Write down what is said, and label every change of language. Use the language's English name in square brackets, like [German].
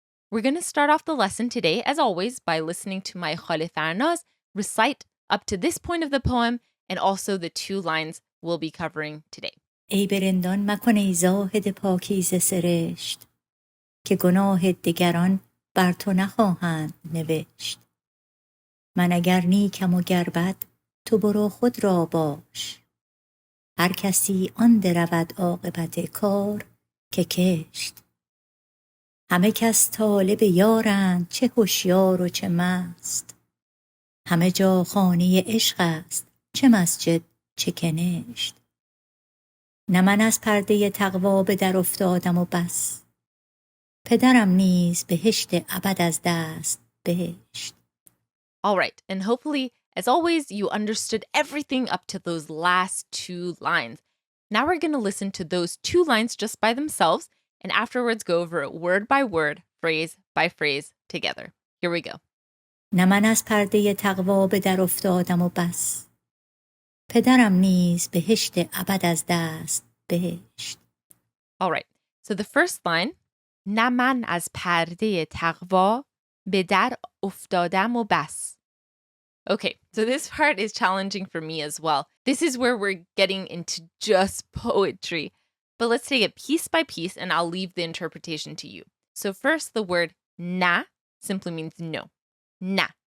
[English] We're going to start off the lesson today, as always, by listening to my Khale Farnaz recite up to this point of the poem and also the 2 lines we'll be covering today. [Persian] aybé rendān makon ای زاهد پاکیزه سرشت که گناه دگران بر تو نخواهند نوشت. من اگر نیکم و گر بد تو برو خود را باش. هر کسی آن درود عاقبت کار که کشت. همه کس طالب یارند، چه هوشیار و چه مست. همه جا خانه عشق است، چه مسجد چه کنشت. نه من از پرده تقوا به در افتادم و بس. پدرم نیز بهشت ابد از دست بهشت. [English] All right, and hopefully, as always, you understood everything up to those last 2 lines. Now we're going to listen to those 2 lines just by themselves and afterwards go over it word by word, phrase by phrase together. Here we go. [Persian] نه من از پرده تقوا به در افتادم و بس. پدرم نیز بهشت ابد از دست بهشت. [English] All right, so the first line, [Persian] نه من از پرده تقوا به در افتادم و بس. [English] Okay, so this part is challenging for me as well. This is where we're getting into just poetry. But let's take it piece by piece and I'll leave the interpretation to you. So first, the word na simply means no. Na.